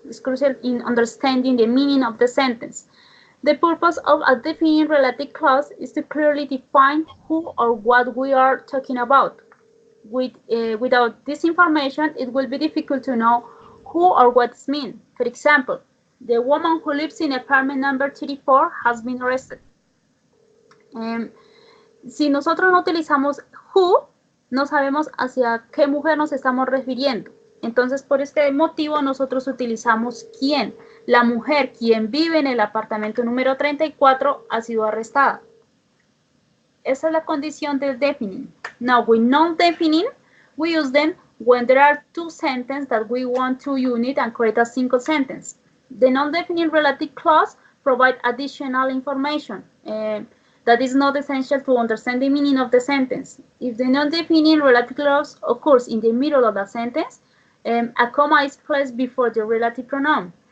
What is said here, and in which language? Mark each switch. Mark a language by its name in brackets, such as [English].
[English] It's crucial in understanding the meaning of the sentence. The purpose of a defining relative clause is to clearly define who or what we are talking about. Without this information, it will be difficult to know who or what's mean. For example, the woman who lives in apartment number 34 has been arrested. [Spanish] Si nosotros no utilizamos who, no sabemos hacia qué mujer nos estamos refiriendo. Entonces, por este motivo, nosotros utilizamos quién. La mujer quien vive en el apartamento número 34 ha sido arrestada. Esa es la condición del defining. [English] Now, with non-defining, we use them when there are two sentences that we want to unite and create a single sentence. The non-defining relative clause provides additional information that is not essential to understand the meaning of the sentence. If the non-defining relative clause occurs in the middle of the sentence, a comma is placed before the relative pronoun.